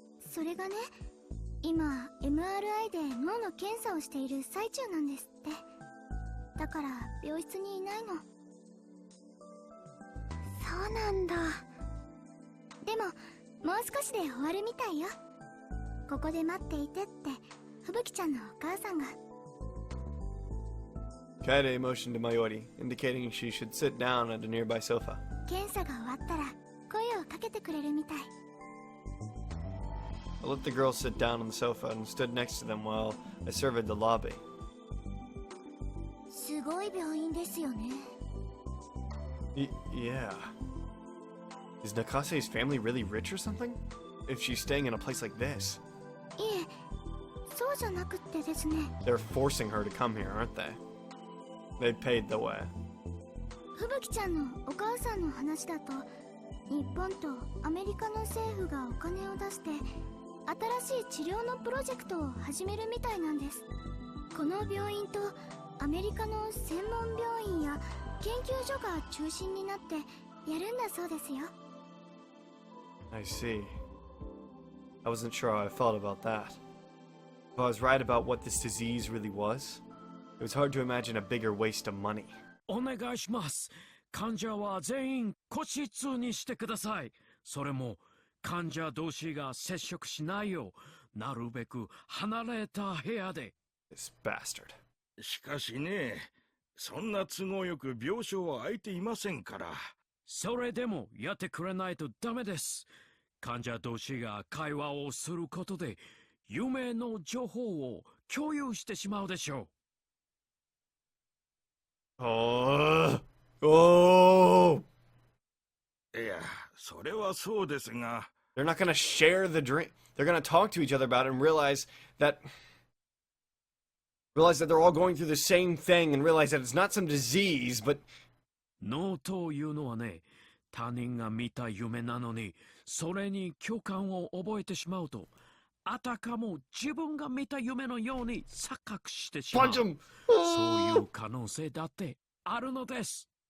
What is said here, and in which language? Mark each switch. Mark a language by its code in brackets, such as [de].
[ja] それがね、今 MRI で脳の検査をしている最中なんですって。だから病室にいないの。そうなんだ。でももう少しで終わるみたいよ。ここで待っていてって吹雪ちゃんのお母さんが。 [en] Kaede motioned to Mayori, indicating she should sit down at a nearby sofa. [ja] 検査が終わったら声をかけてくれるみたい。 [en] I let the girls sit down on the sofa and stood next to them while I surveyed the lobby. すごい病院ですよね。 Yeah. Is Nakase's family really rich or something? If she's staying in a place like this? [ja] いえ、そうじゃなくってですね。 [en] They're forcing her to come here, aren't they? They paid the way. [ja] 吹雪ちゃんのお母さんの話だと、日本とアメリカの政府がお金を出して新しい治療のプロジェクトを始めるみたいなんです。この病院とアメリカの専門病院や研究所が中心になってやるんだそうですよ。 [en] I see. I wasn't sure how I felt about that. If I was right about what this disease really was, it was hard to imagine a bigger waste of money. [ja] お願いします。患者は全員個室にしてください。それも患者同士が接触しないよう、なるべく離れた部屋で。 [en] This bastard. [ja] しかしね、そんな都合よく病床は空いていませんから。それでもやってくれないとダメです。患者同士が会話をすることで、夢の情報を共有してしまうでしょう。 [en] Oh! [ja] いや、それはそうですが。 [en] They're not gonna share the drink. They're gonna talk to each other about it and realize that they're all going through the same thing and realize that it's not some disease, but... [ja] 脳というのはね、他人が見た夢なのに、それに共感を覚えてしまうと、あたかも自分が見た夢のように錯覚してしまう。 [en] Punch him! [ja] そういう可能性だってあるのです。